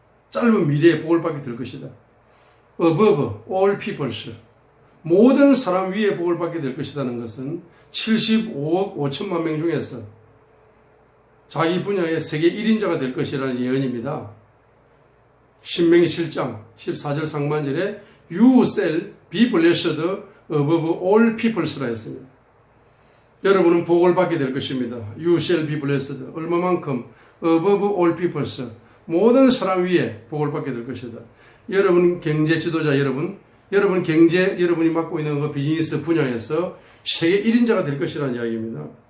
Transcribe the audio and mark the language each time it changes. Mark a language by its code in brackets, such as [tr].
[ko] 짧은 미래에 복을 받게 될 것이다. [en] Above all peoples. [ko] 모든 사람 위에 복을 받게 될 것이라는 것은 75억 5천만 명 중에서 자기 분야의 세계 1인자가 될 것이라는 예언입니다. 신명기 7장 14절 상반절에 [en] You shall be blessed above all peoples [ko] 라 했습니다. 여러분은 복을 받게 될 것입니다. [en] You shall be blessed. [ko] 얼마만큼? [en] Above all peoples. [ko] 모든 사람 위에 복을 받게 될 것이다. 여러분 경제 지도자 여러분 경제 여러분이 맡고 있는 그 비즈니스 분야에서 세계 1인자가 될 것이라는 이야기입니다.